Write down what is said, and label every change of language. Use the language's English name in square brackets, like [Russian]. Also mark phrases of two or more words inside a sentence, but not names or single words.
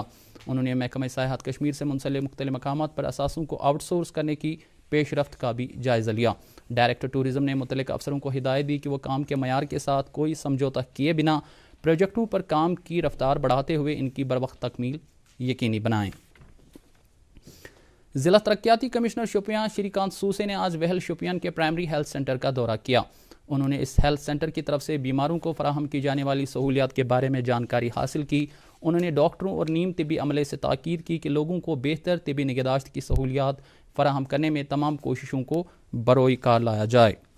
[Urdu] انہوں نے محکمہ سیاحت کشمیر سے منسلک مختلف مقامات پر اثاثوں کو آؤٹ سورس کرنے کی پیش رفت کا بھی جائزہ لیا۔ ڈائریکٹر ٹورزم نے متعلقہ افسروں کو ہدایت دی کہ وہ کام کے معیار کے ساتھ کوئی سمجھوتہ کیے بنا پروجیکٹوں پر کام کی رفتار بڑھاتے ہوئے ان کی بروقت تکمیل یقینی بنائیں۔ ضلع ترقیاتی کمشنر شوپیان شری کانت سوسے نے آج وہل شوپیان کے پرائمری ہیلتھ سینٹر کا دورہ کیا۔ انہوں نے اس ہیلتھ سینٹر کی طرف سے بیماروں کو فراہم کی جانے والی سہولیات کے بارے میں جانکاری حاصل کی۔ انہوں نے ڈاکٹروں اور نیم طبی عملے سے تاکید کی کہ لوگوں کو بہتر طبی نگہداشت کی سہولیات فراہم کرنے میں تمام کوششوں کو بروئے کار لایا جائے۔